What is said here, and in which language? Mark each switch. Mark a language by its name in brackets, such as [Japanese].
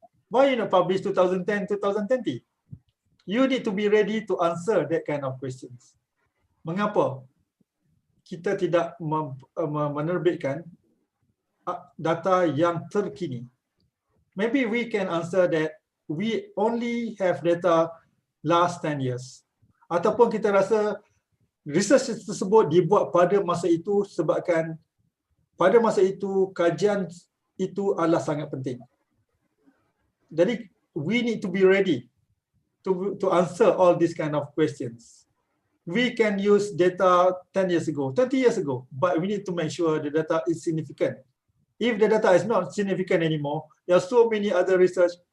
[English] Why you not publish 2010, 2020? You need to be ready to answer that kind of questions. [Malay] Mengapa kita tidak menerbitkan data yang terkini? [English] Maybe we can answer that we only have data last 10 years. [Malay] Ataupun kita rasa research tersebut dibuat pada masa itu sebabkan pada masa itu kajian itu adalah sangat penting. [English] Jadi we need to be ready to answer all these kind of questions. we can use data 10 years ago, 20 years ago, but we need to make sure the data is significant. If the data is not significant anymore, there are so many other research.